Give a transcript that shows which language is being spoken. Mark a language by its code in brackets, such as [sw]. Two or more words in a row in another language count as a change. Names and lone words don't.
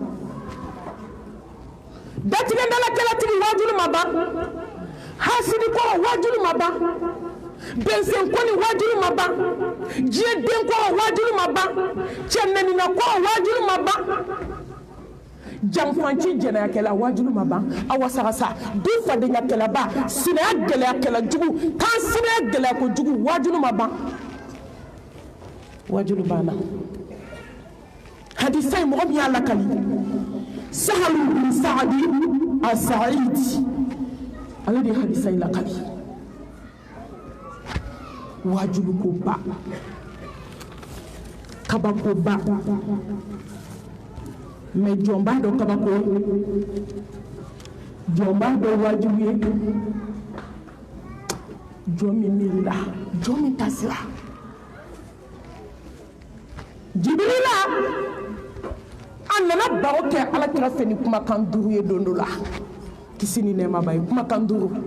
[bm] datigɛ dalakɛlatigi wajilu ma ban hasidi kɔrɔ wajilu ma ban bɛnsɛn kɔni wajilu ma ban diɲɛ den kɔrɔ wajilu ma ban cɛ nɛnina kɔrɔ wajilu ma ban janfanci jɛnɛyakɛla wajilu ma ban a wasagasa du fadenyakɛlaba sinaya gɛlɛyakɛla jugu kan sinaya gɛlɛya ko jugu wajilu ma ban wajilu banna hadisa yi mɔgɔ min y'a lakali Sahalu bin Saadi as-Sa'idi ale de ye hadisa yi lakali wajilu ko ba kabako ba mais jɔn b'a dɔn kabako jɔn b'a dɔn wajibu ye jɔn min miirila jɔn min tasira Jibirila a nana baro kɛ Alakira fɛ ni kumakan 5 ye don dɔ la kisi ni nɛɛma b'a ye kumakan 5